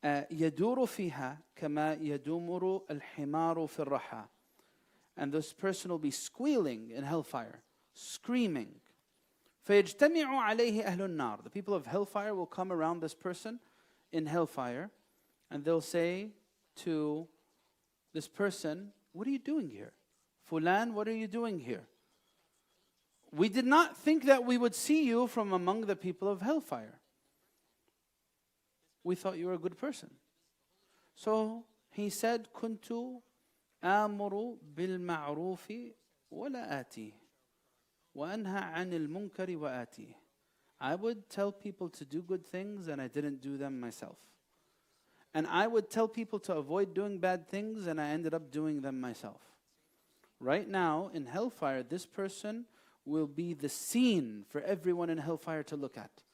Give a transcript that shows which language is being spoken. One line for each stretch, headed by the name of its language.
Arabic: يدور فيها كما يدور الحمار في الرحى.
English: And this person will be squealing in hellfire, screaming.
Arabic: فيجتمع عليه أهل النار.
English: The people of hellfire will come around this person in hellfire, and they'll say to this person, what are you doing here? Fulan, what are you doing here? We did not think that we would see you from among the people of hellfire. We thought you were a good person. So he said,
Arabic: كنت آمر بالمعروف ولا آتيه وأنهى عن المنكر وآتيه.
English: I would tell people to do good things and I didn't do them myself. And I would tell people to avoid doing bad things and I ended up doing them myself. Right now in hellfire, this person will be the scene for everyone in hellfire to look at.